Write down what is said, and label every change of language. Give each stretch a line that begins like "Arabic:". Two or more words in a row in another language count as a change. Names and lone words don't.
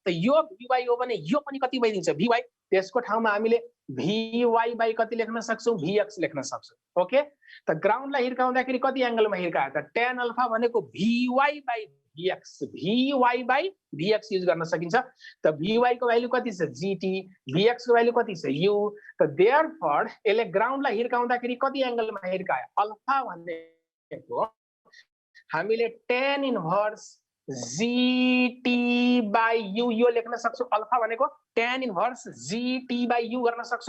Nepali: त यो vy हो भने यो पनि कति भइदिन्छ vy। त्यसको ठाउँमा हामीले vy बाइ कति लेख्न सक्छौं vx लेख्न सक्छौं। ओके, त ग्राउन्डलाई हिर्काउँदाखेरि कति एंगलमा हिर्कायो त tan अल्फा भनेको vy बाइ vx, vy बाइ vx युज गर्न सकिन्छ। त vy को भ्यालु कति छ gt, vx को भ्यालु कति छ u। त देयरफोर यसले ग्राउन्डलाई हिर्काउँदाखेरि कति एंगलमा हिर्कायो अल्फा भनेको हामीले
English: tan inverse
Nepali: gt बाइ u यो लेख्न सक्छौं। अल्फा भनेको
English: tan inverse
Nepali: gt बाइ u गर्न सक्छौं।